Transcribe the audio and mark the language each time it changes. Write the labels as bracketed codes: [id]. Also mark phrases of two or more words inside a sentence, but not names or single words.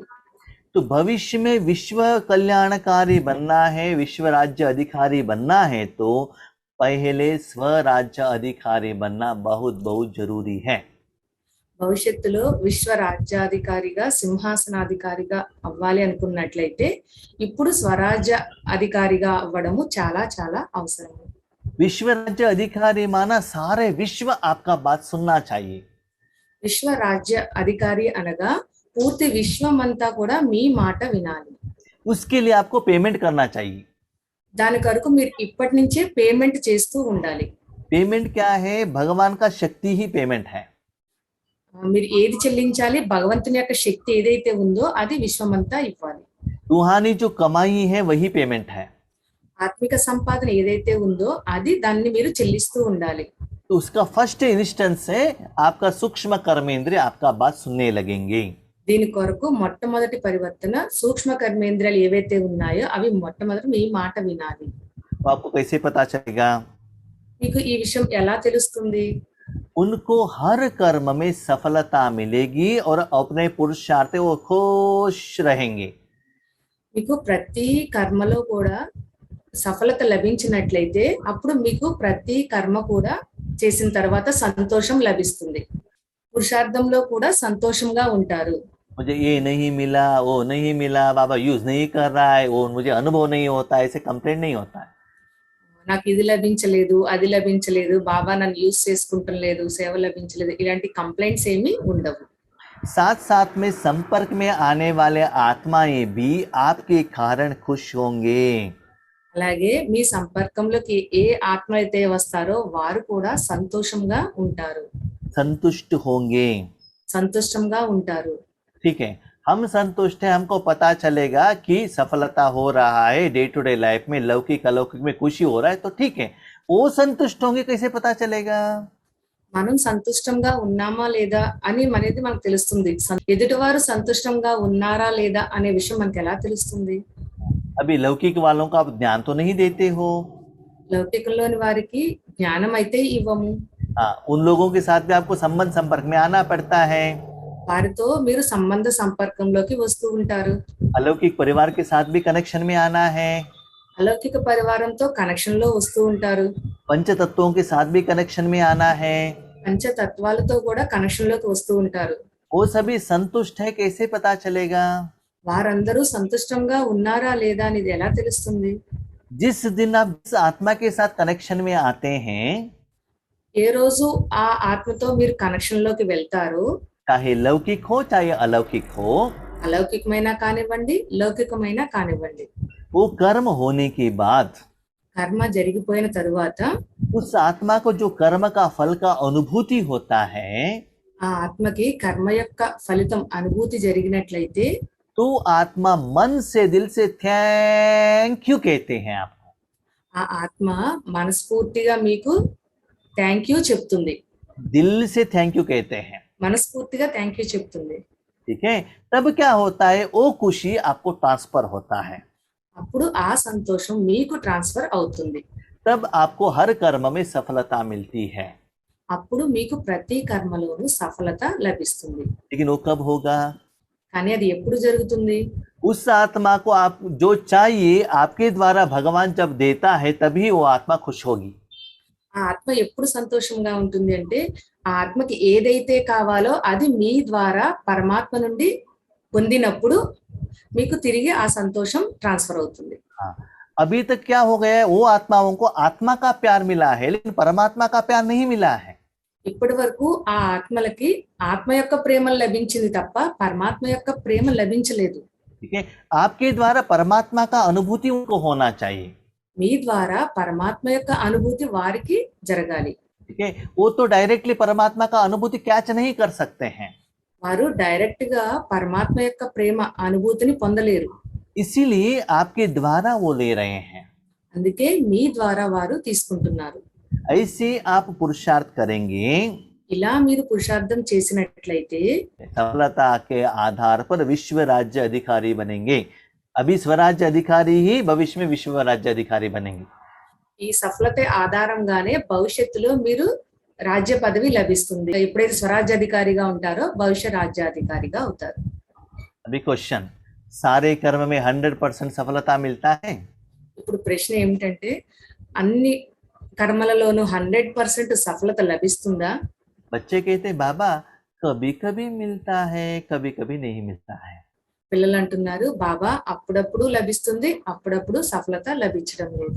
[hi] तो भविष्य में विश्व कल्याणकारी बनना है, विश्व राज्य अधिकारी बनना है तो पहले स्वराज्य अधिकारी बनना बहुत बहुत जरूरी है। [te] భవిష్యత్తులో విశ్వ రాజ్యాధికారిగా సింహాసనాధికారిగా అవ్వాలి అనుకున్నట్లయితే ఇప్పుడు స్వరాజ్య అధికారిగా అవ్వడము చాలా చాలా అవసరం. [hi] विश्व राज्य अधिकारी माना सारे विश्व आपका बात सुनना चाहिए। [te] విశ్వ రాజ్య అధికారి అనగా పూర్తి విశ్వం అంతా కూడా మీ మాట వినాలి. [hi] उसके लिए आपको पेमेंट करना चाहिए। [te] దాని కొరకు మీరు ఇప్పటి నుంచే పేమెంట్ చేస్తూ ఉండాలి. [hi] पेमेंट क्या है, भगवान का शक्ति ही पेमेंट है। [te] మీరు ఏది చెల్లించాలి, భగవంతుని యొక్క శక్తి ఏదైతే ఉందో అది విశ్వమంతా ఇవ్వాలి. [hi] रूहानी जो कमाई है वही पेमेंट है। [te] ఆత్మిక సంపాదన ఏదైతే ఉందో అది దాన్ని మీరు చెల్లిస్తూ ఉండాలి. [hi] तो उसका [en] first instance [hi] है आपका सूक्ष्म कर्मेंद्रिय आपका बात सुनने लगेंगे। [te] దీని కొరకు మొట్టమొదటి పరివర్తన సూక్ష్మ కర్మేంద్రియాలు ఏవైతే ఉన్నాయో అవి మొట్టమొదటి మీ మాట వినాలి. [hi] तो आपको कैसे पता चलेगा? [te] మీకు ఈ విషయం ఎలా తెలుస్తుంది? [hi] उनको हर कर्म में सफलता मिलेगी और अपने पुरुषार्थ वो खुश रहेंगे। [te] మీకు ప్రతి కర్మలో కూడా సఫలత లభించినట్లయితే అప్పుడు మీకు ప్రతి కర్మ కూడా చేసిన తర్వాత సంతోషం లభిస్తుంది. పురుషార్థంలో కూడా సంతోషంగా ఉంటారు. [hi] मुझे ये नहीं मिला, वो नहीं मिला, बाबा यूज नहीं कर रहा है, वो मुझे अनुभव नहीं होता, ऐसे कंप्लेंट नहीं होता है। [te] నాకు ఇది లభించలేదు, అది లభించలేదు, బాబా నన్ను యూజ్ చేసుకుంటం లేదు, సేవ లభించలేదు, ఇలాంటి కంప్లైంట్స్ ఏమీ ఉండవు. [hi] साथ साथ में संपर्क में आने वाले आत्माएं भी आपके कारण खुश होंगे। [te] అలాగే మీ సంపర్కంలోకి ఏ ఆత్మ అయితే వస్తారో వారు కూడా సంతోషంగా ఉంటారు, [hi] संतुष्ट होंगे। [te] సంతుష్టంగా ఉంటారు. [hi] ठीक है, हम संतुष्ट हैं, हमको पता चलेगा कि सफलता हो रहा है [en] day to day life [hi] में, लौकिक अलौकिक में खुशी हो रहा है तो ठीक है। वो संतुष्ट होंगे कैसे पता चलेगा? [te] మనం సంతుష్టంగా ఉన్నామా లేదా అని అనేది మనకు తెలుస్తుంది. ఎదుటివారు సంతుష్టంగా ఉన్నారా లేదా అనే విషయం మనకు ఎలా తెలుస్తుంది? [hi] अभी लौकिक वालों को आप ध्यान तो नहीं देते हो, [te] లౌకికంలోని వారికి జ్ఞానం అయితే ఇవ్వము. [hi] हाँ, उन लोगों के साथ भी आपको संबंध संपर्क में आना पड़ता है। [te] వారితో మీరు సంబంధ సంపర్కంలోకి వస్తూ ఉంటారు. [hi] अलौकिक परिवार के साथ भी कनेक्शन में आना है। [te] అలౌకిక పరివారంతో కనెక్షన్ లో వస్తూ ఉంటారు. [hi] पंच तत्वों के साथ भी कनेक्शन में आना है। [te] పంచతత్వాలతో కూడా కనెక్షన్ లోకి వస్తూ ఉంటారు. [hi] वो सभी संतुष्ट है, कैसे पता चलेगा? [te] వారందరూ సంతుష్టంగా ఉన్నారా లేదా అనేది ఎలా తెలుస్తుంది? [hi] जिस दिन आप जिस आत्मा के साथ कनेक्शन में आते हैं, [te] ఏ రోజు ఆ ఆత్మతో మీరు కనెక్షన్ లోకి వెళ్తారో, [hi] चाहे लौकिक हो चाहे अलौकिक हो, [te] అలౌకికమైనా కానివ్వండి, లౌకికమైనా కానివ్వండి, [hi] वो कर्म होने के बाद [te] కర్మ జరిగిపోయిన తరువాత [hi] उस आत्मा को जो कर्म का फल का अनुभूति होता है, [te] ఆ ఆత్మకి కర్మ యొక్క ఫలితం అనుభూతి జరిగినట్లయితే [hi] तो आत्मा मन से दिल से [en] thank you [hi] कहते हैं आपको। [te] ఆ ఆత్మ మనస్ఫూర్తిగా మీకు [en] thank you [te] చెప్తుంది. [hi] दिल से [en] thank you [hi] कहते हैं, [te] మనస్ఫూర్తిగా [en] thank you [te] చెప్తుంది. [hi] ठीक है। तब क्या होता है, वो खुशी आपको ट्रांसफर होता है। [te] అప్పుడు ఆ సంతోషం మీకు ట్రాన్స్ఫర్ అవుతుంది. [hi] तब आपको हर कर्म में सफलता मिलती है। [te] అప్పుడు మీకు ప్రతి కర్మలోనూ సఫలత లభిస్తుంది. [hi] लेकिन वो कब होगा? [te] కానీ అది ఎప్పుడు జరుగుతుంది? [hi] उस आत्मा को आप जो चाहिए आपके द्वारा भगवान जब देता है, तभी वो आत्मा खुश होगी। [te] ఆ ఆత్మ ఎప్పుడు సంతోషంగా ఉంటుంది అంటే ఆ ఆత్మకి ఏదైతే కావాలో అది మీ ద్వారా పరమాత్మ నుండి పొందినప్పుడు మీకు తిరిగి ఆ సంతోషం ట్రాన్స్ఫర్ అవుతుంది. [hi] हाँ, अभी तक क्या हो गया है, वो आत्माओं को आत्मा का प्यार मिला है, लेकिन परमात्मा का प्यार नहीं मिला है। [te] ఇప్పటి వరకు ఆ ఆత్మలకి ఆత్మ యొక్క ప్రేమ లభించింది తప్ప పరమాత్మ యొక్క ప్రేమ లభించలేదు. [hi] ठीक है, आपके द्वारा परमात्मा का अनुभूति उनको होना चाहिए। [te] మీ ద్వారా పరమాత్మ యొక్క అనుభూతి వారికి జరగాలి. [hi] ठीक है, वो तो डायरेक्टली परमात्मा का अनुभूति कैच नहीं कर सकते हैं, [te] వారు డైరెక్ట్ గా పరమాత్మ యొక్క ప్రేమ అనుభూతిని పొందలేరు. [hi] इसीलिए आपके द्वारा वो ले रहे हैं। [te] అందుకే మీ ద్వారా వారు తీసుకుంటున్నారు. [hi] ऐसे आप पुरुषार्थ करेंगे, [te] ఇలా మీరు పురుషార్థం చేసినట్లయితే [hi] सफलता के आधार पर विश्व राज्य अधिकारी बनेंगे। अभी स्वराज्य अधिकारी ही भविष्य में विश्व राज्य अधिकारी बनेंगे। [te] ఈ సఫలత ఆధారంగానే భవిష్యత్తులో మీరు రాజ్య పదవి లభిస్తుంది. ఎప్పుడైతే స్వరాజ్యాధికారిగా ఉంటారో భవిష్య రాజ్యాధికారిగా అవుతారు. [hi] अभी क्वेश्चन, सारे कर्म में 100% सफलता मिलता है? [te] ఇప్పుడు ప్రశ్న ఏమిటంటే అన్ని కర్మలలోనూ 100% సఫలత లభిస్తుందా? [hi] बच्चे कहते बाबा कभी कभी मिलता है, कभी कभी नहीं मिलता है। [te] పిల్లలు అంటున్నారు బాబా అప్పుడప్పుడు లభిస్తుంది, అప్పుడప్పుడు సఫలత లభించడం లేదు.